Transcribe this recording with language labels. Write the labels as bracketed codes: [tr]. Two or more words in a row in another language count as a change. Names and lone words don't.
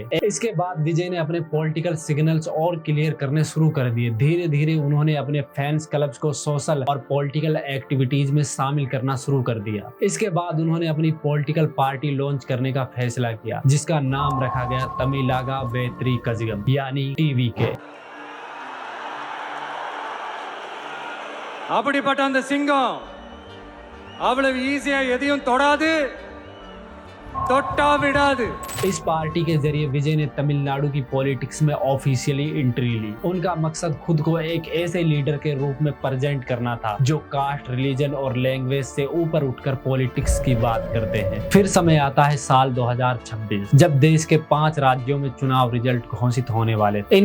[hi] इसके बाद विजय ने अपने [en] political signals [hi] और क्लियर करने शुरू कर दिए। धीरे धीरे उन्होंने अपने [en] fans clubs [hi] को सोशल और [en] political activities [hi] में शामिल करना शुरू कर दिया। इसके बाद उन्होंने अपनी [en] political party launch [hi] करने का फैसला किया, जिसका नाम रखा गया तमिलागा वेत्री कजगम यानी TVK। [ta] அப்படிப்பட்ட அந்த சிங்கம் அவ்வளவு ஈஸியா எதையும் தொடாது, தொட்டா விடாது। [hi] इस पार्टी के जरिए विजय ने तमिलनाडु की पॉलिटिक्स में [en] officially entry [hi] ली। उनका मकसद खुद को एक ऐसे लीडर के रूप में प्रेजेंट करना था जो [en] caste, religion [hi] और लैंग्वेज से ऊपर उठकर पॉलिटिक्स की बात करते हैं। फिर समय आता है साल 2026, जब देश के 5 राज्यों में चुनाव रिजल्ट घोषित होने वाले थे।